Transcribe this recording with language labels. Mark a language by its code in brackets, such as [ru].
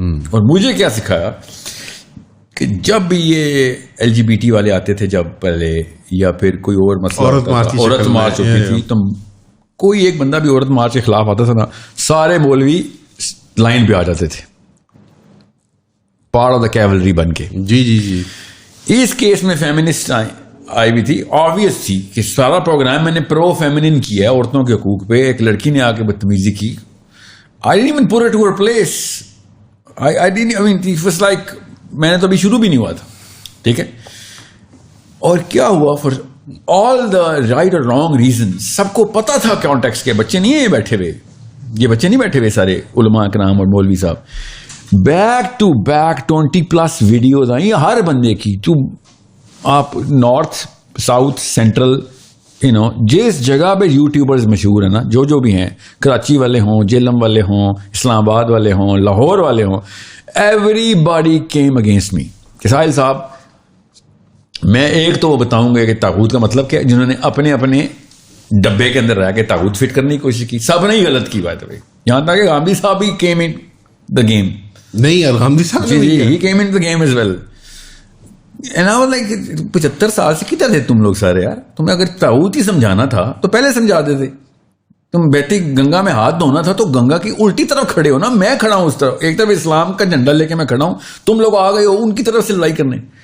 [ur] اور مجھے کیا سکھایا کہ جب بھی یہ LGBT والے آتے تھے جب پہلے، یا پھر کوئی اور مسئلہ عورت مارچ ہوتی تھی، تو کوئی ایک بندہ بھی عورت مارچ کے خلاف آتا تھا نا، سارے مولوی لائن پہ آ جاتے تھے پارٹ آف دا کیولری بن کے. جی اس کیس میں فیمنسٹ آئی بھی تھی. آبویس تھی کہ سارا پروگرام میں نے پرو فیمنن کیا ہے عورتوں کے حقوق پہ. ایک لڑکی نے آ کے بدتمیزی کی. [en] I didn't even put her to her place. It was like [ur] میں نے تو ابھی شروع بھی نہیں ہوا تھا. ٹھیک ہے. اور کیا ہوا [en] For all the right اور wrong reason. [ur] سب کو پتا تھا کانٹیکسٹ کے. بچے نہیں ہیں بیٹھے ہوئے، یہ بچے نہیں بیٹھے ہوئے سارے علماء کرام اور مولوی صاحب. بیک ٹو بیک 20+ ویڈیوز آئیں ہر بندے کی. تو آپ نارتھ ساؤتھ سینٹرل جس جگہ پہ یوٹیوبرز مشہور ہیں نا، جو بھی ہیں، کراچی والے ہوں، جیلم والے ہوں، اسلام آباد والے ہوں، لاہور والے ہوں، [en] Everybody came against me. [ur] ساحل صاحب، میں ایک تو وہ بتاؤں گا کہ طاغوت کا مطلب کیا ہے، جنہوں نے اپنے اپنے ڈبے کے اندر رہ کے طاغوت فٹ کرنے کی کوشش کی. سب نے ہی غلط کی بات ہے. یہاں تک کہ گاندھی صاحب بھی [en] Came in the game. [ur] نہیں، گاندھی صاحب [en] ہی came in the game as well. [ur] 75 سال سے کدھر تھے تم لوگ سارے یار؟ تمہیں اگر طاغوت ہی سمجھانا تھا تو پہلے سمجھا دیتے. تم بیتی گنگا میں ہاتھ دھونا تھا تو گنگا کی الٹی طرف کھڑے ہو نا. میں کھڑا ہوں اس طرف، ایک طرف اسلام کا جھنڈا لے کے میں کھڑا ہوں، تم لوگ آ گئے ہو ان کی طرف سے لڑائی کرنے.